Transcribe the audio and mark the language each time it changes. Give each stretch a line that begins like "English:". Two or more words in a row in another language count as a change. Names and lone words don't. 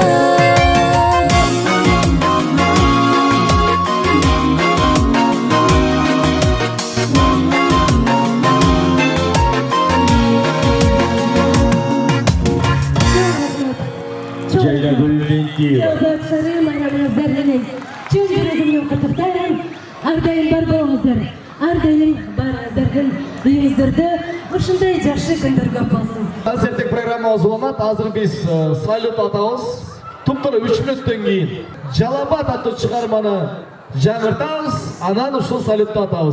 Kyrgyz: Жайлагүл Бентиева.
Kazakh: Елбасшары майрамыңыздар менен чын жүрегімнен құттықтаймын. Ардайым бар болыңыздар. Ардайым барыңыздардың үйіңіздерді ушундай жакшы күндөр көп болсын.
Kyrgyz: Концерттик программабыз уланат. Азыр биз салют атабыз. Туптура 3 мүнөттөн кийин Жалабат аттуу чыгарманы жаңыртабыз, анан ушул салютты атабыз.